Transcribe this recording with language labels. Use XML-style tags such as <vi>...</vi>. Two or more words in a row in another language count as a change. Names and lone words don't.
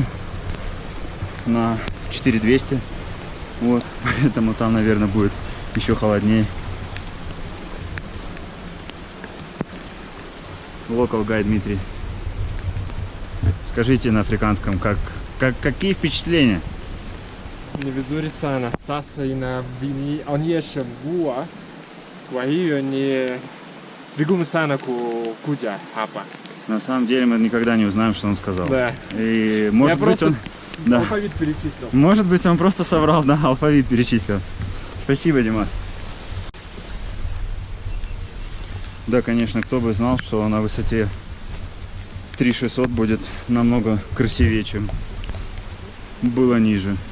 <ru>На 4200. Вот, поэтому там, наверное, будет еще холоднее.</ru> <en>Local Guide Дмитрий.</en> <ru>Скажите на африканском, какие впечатления?</ru> <sw>Ni vizuri sana. Sasa inaonyesha mvua. Kwa hiyo ni vigumu sana kuja hapa.</sw> <ru>На самом деле мы никогда не узнаем, что он сказал. Да. И может быть он... Да. Алфавит перечислил. Может быть он просто соврал, да, алфавит перечислил. Спасибо, Димас. Да, конечно, кто бы знал, что на высоте 3600 будет намного красивее, чем было ниже.</ru>